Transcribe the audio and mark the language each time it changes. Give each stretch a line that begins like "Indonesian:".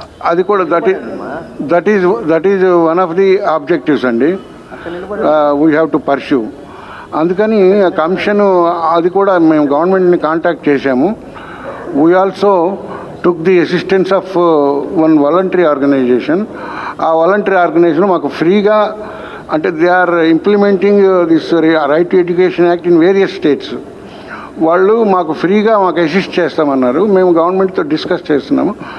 Telugu: అది కూడా
English: That is one of the objectives అండి. We have to pursue.
Telugu: అందుకని కమిషన్ అది కూడా మేము గవర్నమెంట్ని కాంటాక్ట్ చేశాము.
English: We also took the assistance of one voluntary organization.
Telugu: ఆ వాలంటరీ ఆర్గనైజేషన్ మాకు ఫ్రీగా, అంటే
English: They are implementing this right to education act in various states.
Telugu: వాళ్ళు మాకు ఫ్రీగా అసిస్ట్ చేస్తామన్నారు. మేము గవర్నమెంట్తో డిస్కస్ చేస్తున్నాము.